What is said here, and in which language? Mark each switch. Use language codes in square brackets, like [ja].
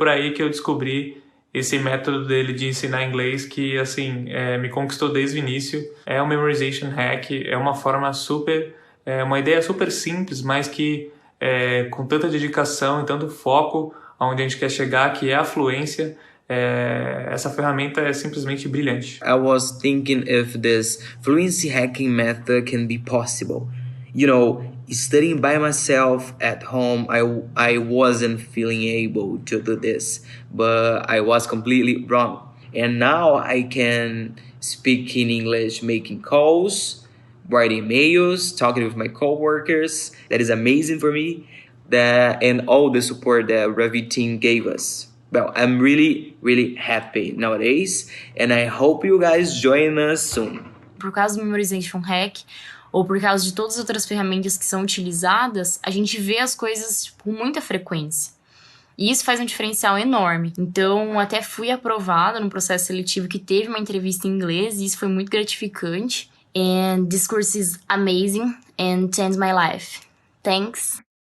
[pt] Por aí que eu descobri esse método dele de ensinar inglês que, assim, me conquistou desde o início. É um memorization hack, é uma forma uma ideia super simples, mas que com tanta dedicação e tanto foco aonde a gente quer chegar, que é a fluência, essa ferramenta é simplesmente brilhante. [en] I was thinking if this fluency hacking method can be possible. You know, studying by myself at home, I wasn't feeling able to do this, but I was completely wrong. And now I can speak in English, making calls, writing emails, talking with my coworkers. That is amazing for me. And all the support that Ravi team gave us. Well, I'm really, really happy nowadays, and I hope you guys join us soon. [pt] Por causa do Memorization Hack, ou por causa de todas as outras ferramentas que são utilizadas, a gente vê as coisas com muita frequência. E isso faz um diferencial enorme. Então, até fui aprovada num processo seletivo que teve uma entrevista em inglês, e isso foi muito gratificante. [en] And this course is amazing and changed my life. Thanks.